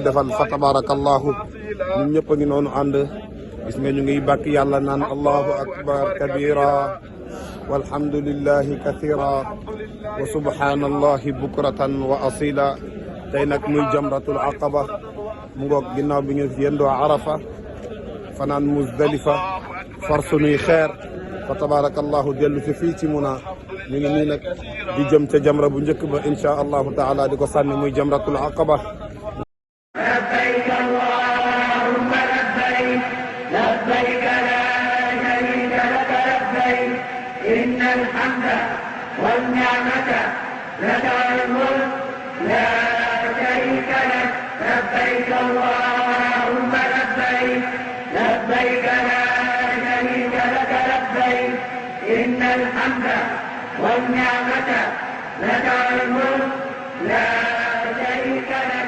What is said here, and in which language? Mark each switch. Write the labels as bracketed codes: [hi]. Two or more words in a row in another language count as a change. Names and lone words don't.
[wo] defal fa tabarakallahu ñun ñëpp a ngi noonu ànd gis nga ñu ngi bàkk yàlla naan [ar] الله أكبر كبيرا والحمد لله كثيرا وسبحان الله بكرة وأصيلا [wo] tey nag muy [ar] جمرة العقبة [wo] mu ngoog ginnaaw bi ñu yendoo arafa fanaan muzdalifa far sunuy xeer [ar] فتبارك الله [wo] dellu si fii ci Muna ñu ngi nii nag di jëm ca jamra bu njëkk ba [ar] إن شاء الله تعالى [wo] di ko sànni muy [ar] جمرة العقبة. لبيك اللهم لبيك لبيك لا شريك لك لبيك إن الحمد والنعمة لك والملك لا شريك لك لبيك اللهم لبيك لبيك لا شريك لك لبيك إن الحمد والنعمة لك والملك لا شريك لك